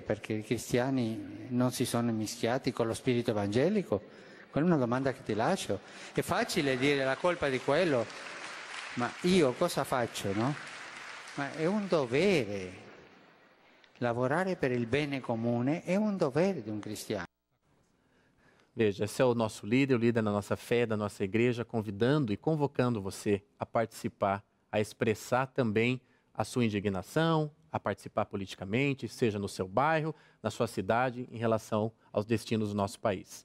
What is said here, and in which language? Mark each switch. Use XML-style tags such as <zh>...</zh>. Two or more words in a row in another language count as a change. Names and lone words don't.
<it>Perché i cristiani non si sono mischiati con lo spirito evangelico? Quella è una domanda che ti lascio. È facile dire la colpa di quello, ma io cosa faccio, no? Ma è un dovere. Lavorare per il bene comune è un dovere di un cristiano.</it> <pt>Veja, esse é o nosso líder, o líder da nossa fé, da nossa igreja, convidando e convocando você a participar, a expressar também a sua indignação, a participar politicamente, seja no seu bairro, na sua cidade, em relação aos destinos do nosso país.</pt>